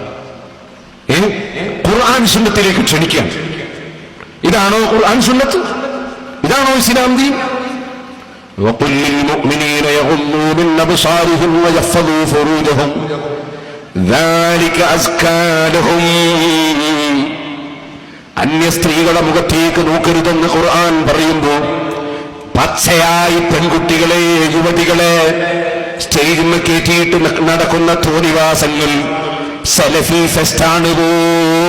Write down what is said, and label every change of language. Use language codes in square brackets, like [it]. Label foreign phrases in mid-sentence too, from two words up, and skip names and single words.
[ml] ഖുർആൻ സുന്നത്തിലേക്ക് ക്ഷണിക്കാൻ. ഇതാണോ ഖുർആൻ സുന്നത്ത്? ഇതാണോ ഇസ്ലാം ദീൻ? [ar] وَقُلْ لِلْمُؤْمِنِينَ يَغُضُّوا مِنْ أَبْصَارِهِمْ وَيَحْفَظُوا فُرُوجَهُمْ ذَلِكَ أَزْكَى لَهُمْ. [ml] അന്യ സ്ത്രീകളുടെ മുഖത്തേക്ക് നോക്കരുതെന്ന് ഖുർആൻ പറയുമ്പോൾ പച്ചയായി പെൺകുട്ടികളെ, യുവതികളെ സ്റ്റേജിൽ കയറ്റിയിട്ട് നടക്കുന്ന തോന്നിവാസങ്ങൾ സലഫി ഫെസ്റ്റാണ് പോൽ.